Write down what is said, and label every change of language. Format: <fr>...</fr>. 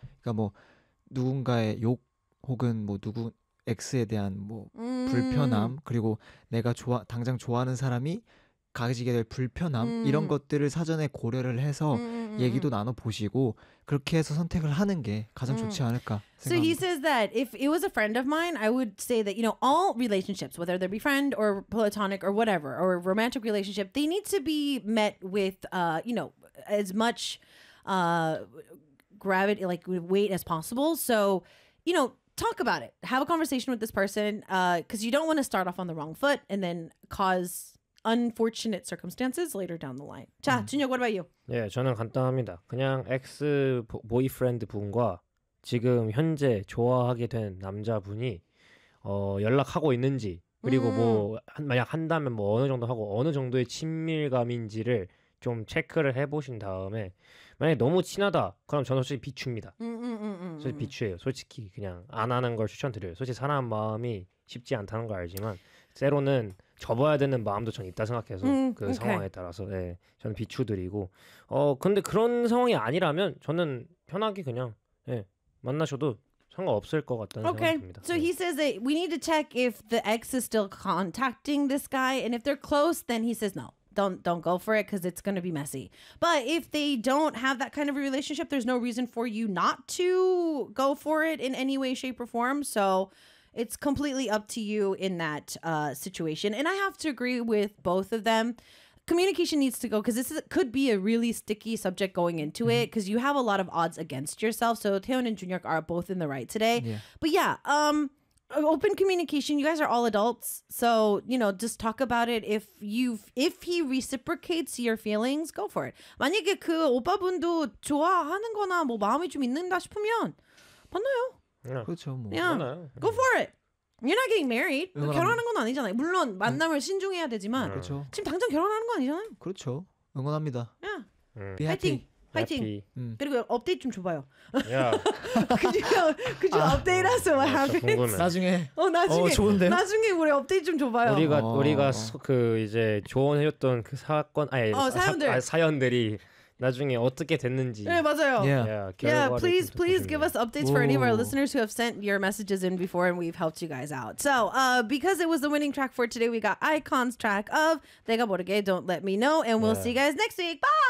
<ko>그러니까 뭐 누군가의 욕 혹은 뭐 누구 X에 대한 뭐 불편함 그리고 내가 당장 좋아하는 사람이 가지게 될 불편함 이런 것들을 사전에 고려를 해서 얘기도 나눠 보시고 그렇게 해서 선택을 하는 게 가장 좋지 않을까 생각합니다.</ko> <en>So he says that if it was a friend of mine, I would say that, you know, all relationships, whether they be friend or platonic or whatever, or romantic relationship, they need to be met with, you know, as much gravity, like weight as possible. So, you know, talk about it. Have a conversation with this person because you don't want to start off on the wrong foot and then cause unfortunate circumstances later down the line. 자, 준혁, what about you?</en> <ko>네, 저는 간단합니다. 그냥</ko> <en>ex boyfriend</en> <ko>분과 지금 현재 좋아하게 된 남자분이 연락하고 있는지 그리고 만약 한다면 뭐 어느 정도 하고 어느 정도의 친밀감인지를 좀 체크를 해보신 다음에 만약에 너무 친하다 그럼 저는 솔직히 비추입니다. 솔직히 비추예요. 솔직히 그냥 안 하는 걸 추천드려요. 솔직히 사람 마음이 쉽지 않다는 걸 알지만 새로는 접어야 되는 마음도 전 있다 생각해서 그 okay. 상황에 따라서 예, 저는 비추드리고 근데 그런 상황이 아니라면 저는 편하게 그냥 예, 만나셔도 상관없을 것 같다는</ko> <en>okay.</en> <ko>생각이 듭니다.</ko> <en>So he says that we need to check if the ex is still contacting this guy and if they're close then he says no. Don't go for it because it's going to be messy. But if they don't have that kind of a relationship, there's no reason for you not to go for it in any way, shape, or form. So it's completely up to you in that situation. And I have to agree with both of them. Communication needs to go because this could be a really sticky subject going into it because you have a lot of odds against yourself. So Taehyung and Junhyuk are both in the right today. Yeah. But yeah, open communication. You guys are all adults. So, you know, just talk about it. If he reciprocates your feelings, go for it.</en> <ko>만약에 그 오빠분도 좋아하는 거나 뭐 마음이 좀 있는다 싶으면 만나요.</ko> <en>Yeah.</en> <ko>그렇죠, 뭐.</ko> <en>Yeah. Go for it. You're not getting married.</en> <ko>결혼하는 건 아니잖아요. 물론 만남을 신중해야 되지만 그렇죠. 지금 당장 결혼하는 거 아니잖아요. 그렇죠. 응원합니다.</ko> <en>Yeah. Be happy.</en> <ko>화이팅. 그리고 업데이트 좀 줘봐요. 야. 그죠? 아, 업데이트해서 뭐 하면 나중에. 어 나중에. 어 좋은데. 나중에 우리 업데이트 좀 줘봐요. 우리가 어. 우리가 어. 그 이제 조언해줬던 그 사건 아니 어, 사연들. 사, 아, 사연들이 나중에 어떻게 됐는지. 네 맞아요.</ko> <en>Yeah. Yeah. Yeah please please give us updates 오. for any of our listeners who have sent your messages in before and we've helped you guys out. So because it was the winning track for today, we got Icon's track of 내가 모르게 Don't Let Me Know, and we'll see you guys next week.</en>